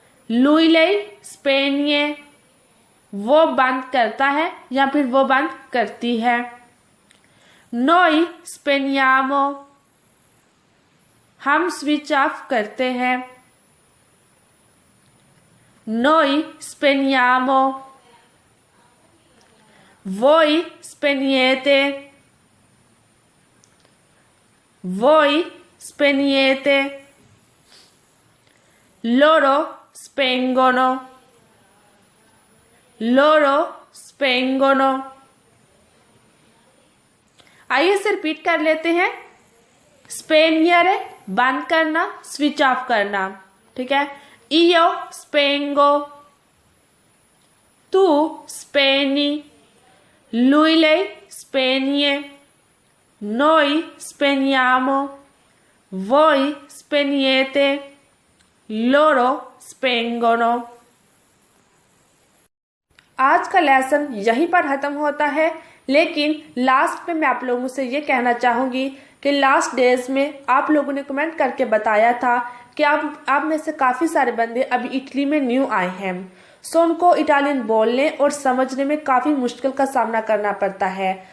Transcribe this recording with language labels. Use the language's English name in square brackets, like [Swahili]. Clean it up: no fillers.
[Italian] lui lei spegne [Hindi] वो बंद करता है या फिर वो बंद करती है, [Italian] noi spegniamo [Hindi] हम स्विच ऑफ करते हैं, noi spegniamo [Italian] voi spegnete, voi spegnete, loro spengono, loro spengono। [Hindi] आइए इसे रिपीट कर लेते हैं। स्पेनियर बंद करना, स्विच ऑफ करना, ठीक है। [Italian] io spengo, tu spegni, lui lei spegne, noi spegniamo, voi spegnete, loro spengono। [Hindi] आज का लेसन यहीं पर खत्म होता है, लेकिन लास्ट में मैं आप लोगों से ये कहना चाहूंगी कि लास्ट डेज में आप लोगों ने कमेंट करके बताया था कि आप में से काफ़ी सारे बंदे अभी इटली में न्यू आए हैं, सो उनको इटालियन बोलने और समझने में काफ़ी मुश्किल का सामना करना पड़ता है।